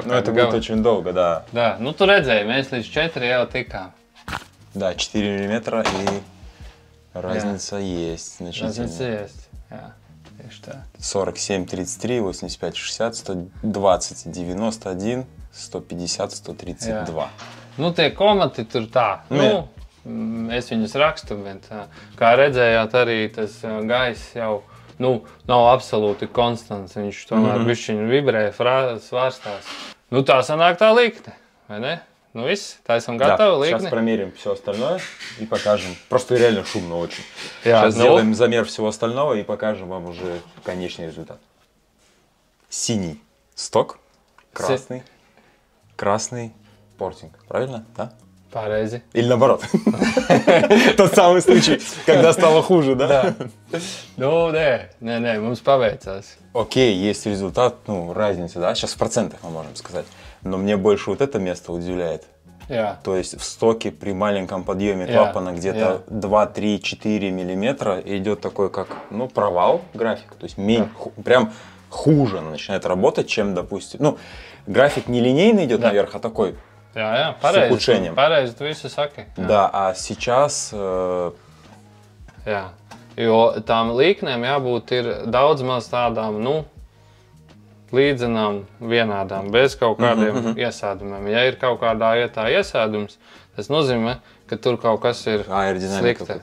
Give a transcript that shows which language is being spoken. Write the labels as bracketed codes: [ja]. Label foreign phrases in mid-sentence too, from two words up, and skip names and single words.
[ru] Ну, это будет очень долго, да. Да, [lv] nu tu redzēji, mēs līdz 4 jau tikām. [ru] Да, 4 миллиметра и разница есть значительная. Разница есть, [lv] jā, tieši tā. 47, 33, 85, 60, 120, 91, 150, 132. Nu, tie komati tur tā. Nu, es viņus rakstu, bet kā redzējāt, arī tas gaiss jau nav absolūti konstants. Viņš tomēr bišķiņu vibrē, svārstās. Nu, tā sanāk tā līkne, vai ne? Ну, viss, tā esam gatavi, līkni. [ru] Сейчас промерим все остальное и покажем. Просто реально шумно очень. [lv] Jā, [ru] Сейчас сделаем замер всего остального и покажем вам уже конечный результат. Синий сток, красный красный портинг. Правильно? Да? [lv] Pareizi. [ru] Или наоборот. Тот самый случай, когда стало хуже, да? Ну, [lv] nē, mums paveicās. [ru] Окей, есть результат, ну, разница, да? Сейчас в процентах мы можем сказать. Но мне больше вот это место удивляет. То есть в стоке при маленьком подъеме клапана где-то 2, 3, 4 миллиметра идет такой, как, ну, провал график. То есть прям хуже начинает работать, чем, допустим, ну, график не линейный идет наверх, а такой с ухудшением. [lv] Pareizi, tu visu saki. [ru] Да, а сейчас... [lv] Jā, jo tām līknēm jābūt ir daudz maz tādām, nu, līdzenām, vienādām, bez kaut kādiem iesēdumiem. Ja ir kaut kādā vietā iesēdums, tas nozīmē, ka tur kaut kas ir slikti.